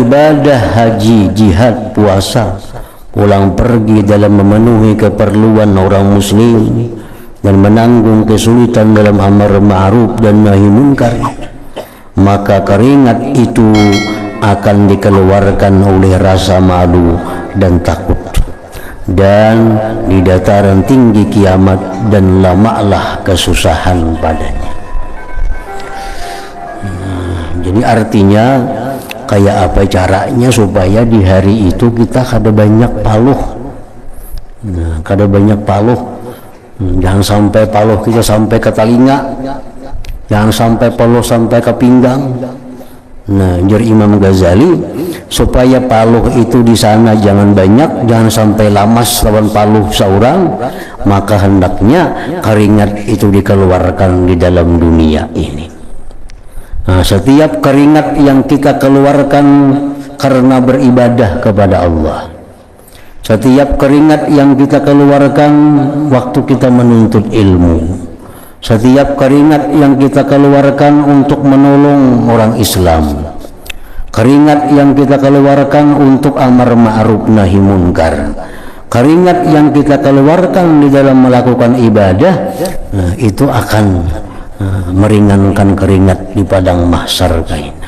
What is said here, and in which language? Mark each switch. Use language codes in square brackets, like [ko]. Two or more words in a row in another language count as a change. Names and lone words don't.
[id] ibadah haji, jihad, puasa, pulang pergi dalam memenuhi keperluan orang muslim, dan menanggung kesulitan dalam amar ma'ruf dan nahi munkar, maka keringat itu akan dikeluarkan oleh rasa malu dan takut, dan di dataran tinggi kiamat, dan lamalah kesusahan padanya. Jadi artinya kayak apa caranya supaya di hari itu kita kada banyak paluh. [bjn] Nah, kada banyak paluh. [id] Jangan sampai paluh kita sampai ke telinga, jangan sampai paluh sampai ke pinggang. Nah, jar Imam Ghazali, supaya paluh itu di sana jangan banyak, jangan sampai lamas lawan paluh seorang, maka hendaknya keringat itu dikeluarkan di dalam dunia ini. Nah, setiap keringat yang kita keluarkan karena beribadah kepada Allah, setiap keringat yang kita keluarkan waktu kita menuntut ilmu, setiap keringat yang kita keluarkan untuk menolong orang Islam, keringat yang kita keluarkan untuk amar ma'ruf nahi munkar, keringat yang kita keluarkan di dalam melakukan ibadah, nah, itu akan meringankan keringat di padang mahsyar kaina.